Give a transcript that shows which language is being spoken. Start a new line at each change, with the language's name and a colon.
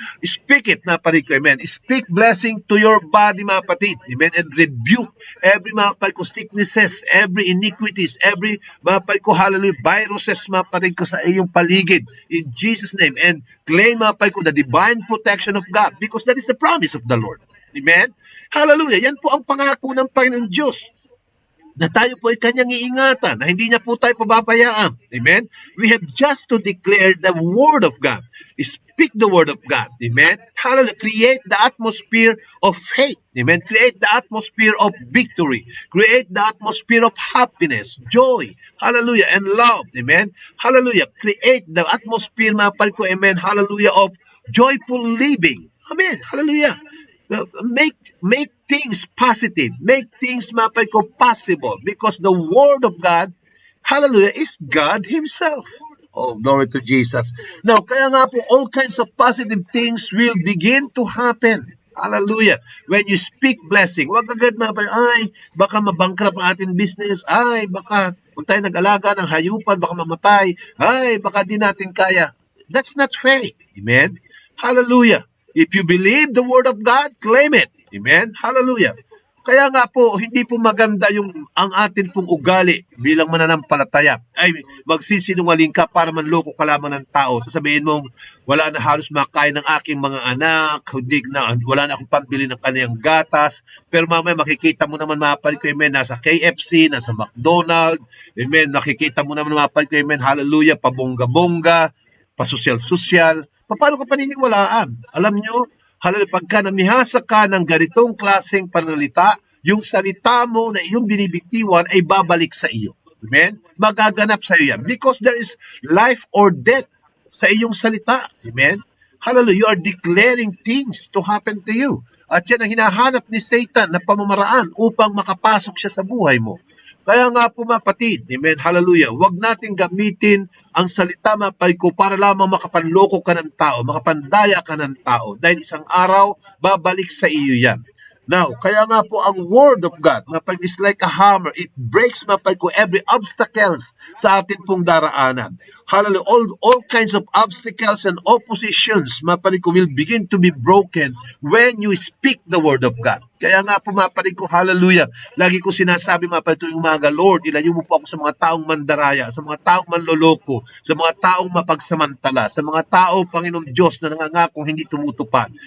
English: Speak it na panig ko, amen. Speak blessing to your body mga patid, amen, and rebuke every mga patid ko sicknesses, every iniquities, every mga patid ko, hallelujah, viruses
Filipino: mga patid ko sa iyong paligid,
English: in Jesus' name, and claim mga patid ko the divine protection of God, because that is the promise of the Lord, amen, hallelujah.
Filipino: Yan po ang pangako ng Panginoong Diyos, na tayo po ay kanyang iingatan, na hindi niya po tayo pababayaan.
English: Amen? We have just to declare the word of God. Speak the word of God. Amen? Hallelujah. Create the atmosphere of faith. Amen? Create the atmosphere of victory. Create the atmosphere of happiness, joy, hallelujah, and love. Amen? Hallelujah. Create the atmosphere,
Filipino: mga pal ko,
English: amen, hallelujah, of joyful living. Amen? Hallelujah. Make things positive. Make things mapay ko possible, because the word of God, hallelujah, is God Himself. Oh, glory to Jesus. Now,
Filipino: kaya nga po,
English: all kinds of positive things will begin to happen. Hallelujah. When you speak blessing,
Filipino: huwag agad mapay, ay, baka mabankrupt ang ating business, ay, baka kung tayo nag-alaga ng hayupan, baka mamatay, ay, baka di natin kaya.
English: That's not fair.
Filipino: Amen? Hallelujah.
English: If you believe the word of God, claim it. Amen? Hallelujah.
Filipino: Kaya nga po, hindi po maganda ang atin pong ugali bilang mananampalataya. Ay, magsisinungaling ka para manloko ka lamang ng tao. Sasabihin mong, wala na halos makain ng aking mga anak, wala na akong pambili ng kanyang gatas. Pero mamaya makikita mo naman mga palit ko, amen, nasa KFC, nasa McDonald's, amen, nakikita mo naman mga palit ko, amen, hallelujah, pabongga-bongga, pasosyal-sosyal. Paano ka paniniwalaan? Alam nyo, Hallelujah. Pagka namihasa ka ng ganitong klaseng panalita, yung salita mo na iyong binibitiwan ay babalik sa iyo. Amen? Magaganap sa iyo yan.
English: Because there is life or death
Filipino: sa iyong salita. Amen? Hallelujah.
English: You are declaring things to happen to you.
Filipino: At yan ang hinahanap ni Satan na pamamaraan upang makapasok siya sa buhay mo. Kaya nga po mga kapatid, amen, hallelujah, huwag natin gamitin ang salita mga kapatid ko para lamang makapanloko ka ng tao, makapandaya ka ng tao. Dahil isang araw, babalik sa iyo yan. Now, kaya nga po ang Word of God, mga kapatid,
English: is like a hammer. It breaks
Filipino: mga kapatid ko
English: every obstacles
Filipino: sa atin pong daraanan.
English: Hallelujah, all kinds of obstacles and oppositions,
Filipino: mga kapatid ko,
English: will begin to be broken when you speak the Word of God.
Filipino: Kaya nga po mga kapatid ko, hallelujah, lagi ko sinasabi mga kapatid ko yung mga Lord, ilayo mo po ako sa mga taong mandaraya, sa mga taong manloloko, sa mga taong mapagsamantala, sa mga tao, Panginoon Diyos, na nangangakong hindi tumutupad.